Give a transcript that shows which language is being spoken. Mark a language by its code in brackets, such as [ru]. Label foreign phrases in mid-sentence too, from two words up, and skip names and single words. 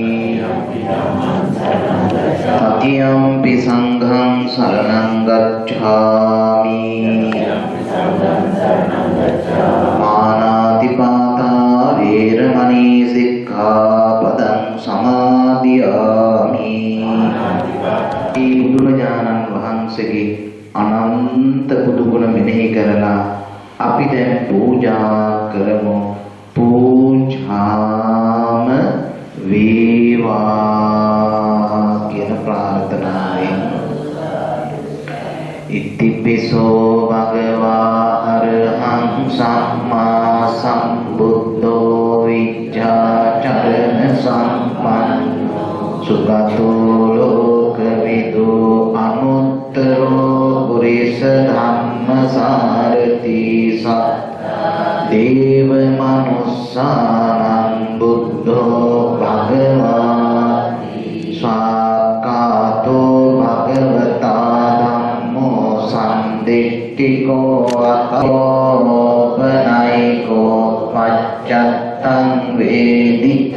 [pi] तृतीयंपि संघं शरणं गच्छामि මානාතිපාතා වේරමණී සික්ඛාපදං සමාදියාමි. [si] බුදුරජාණන් වහන්සේගේ අනන්ත බුදු ගුණ මෙනෙහි කරලා අපි දැන් පූජා කරමු. පූජාම වේවා කියන ප්‍රාර්ථනාවෙන්. [pi] ඉතිපිසෝ භගවා අරහං සම්මා සම්බුද්ධෝ විජ්ජාචරණ සම්පන්නෝ සුගතෝ ලෝකවිදු අනුත්තරෝ පුරිස ධම්මසාරති සත්තා දේව මනුස්සානං බුද්ධෝ භගවාති ස්වාකාතෝ භගවතා සම්දිට්ඨිකෝ අතෝපනයිකෝ පච්චත්තං වේදි